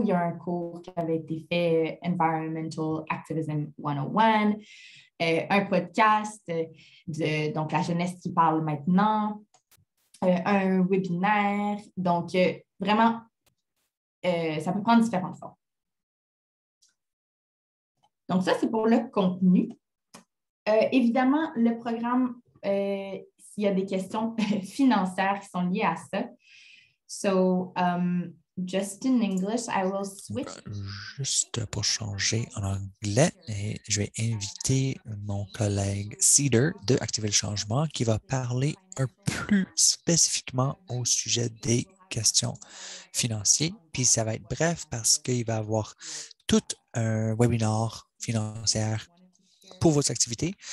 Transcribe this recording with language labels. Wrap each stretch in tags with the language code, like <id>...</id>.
<fr>Il y a un cours qui avait été fait, Environmental Activism 101, un podcast, donc la jeunesse qui parle maintenant, un webinaire. Donc, vraiment, ça peut prendre différentes formes. Donc, ça, c'est pour le contenu. Évidemment, le programme, s'il y a des questions financières qui sont liées à ça.</fr> <en>So, just in English, I will switch.</en> <fr>Juste pour changer en anglais, et je vais inviter mon collègue Cedar de Activer le changement qui va parler un peu spécifiquement au sujet des questions financières. Puis ça va être bref parce qu'il va avoir tout un webinaire financier pour vos activités.</fr>